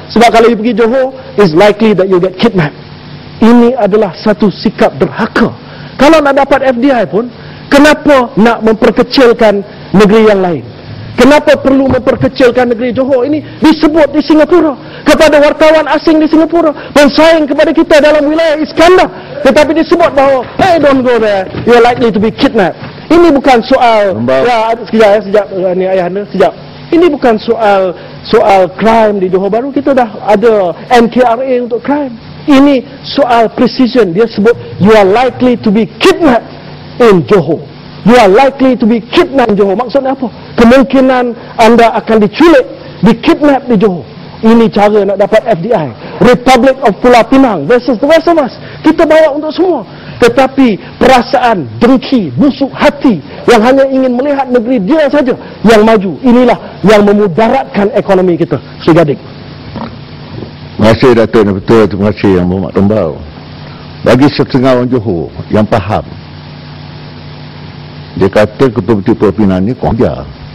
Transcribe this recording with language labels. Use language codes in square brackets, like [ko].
[ms] Sebab kalau [en] you pergi Johor, is likely that you get kidnapped. [ms] Ini adalah satu sikap derhaka. Kalau nak dapat FDI pun, kenapa nak memperkecilkan negeri yang lain? Kenapa perlu memperkecilkan negeri Johor? Ini disebut di Singapura kepada wartawan asing di Singapura, bersaing kepada kita dalam wilayah Iskandar, tetapi disebut bahawa [en] hey, don't go there, you're likely to be kidnapped. [ms] Ini bukan soal sekejap ni ayahanda, sekejap. Ini bukan soal crime di Johor Bahru. Kita dah ada NKRA untuk crime. Ini soal precision. Dia sebut [en] you are likely to be kidnapped in Johor. You are likely to be kidnapped in Johor. [ms] Maksudnya apa? Kemungkinan anda akan diculik, di-kidnap di Johor. Ini cara nak dapat FDI. [en] Republic of Pulau Pinang versus the rest of us. [ms] Kita bawa untuk semua. Tetapi perasaan dengki, busuk hati yang hanya ingin melihat negeri dia saja yang maju, inilah yang memudaratkan ekonomi kita. Sri Gading. Terima kasih Datuk Betul. Terima kasih Yang Berhormat Tembau. Bagi setengah orang Johor yang faham, dia kata Ketua Menteri Pulau Pinang ni kurang ajar.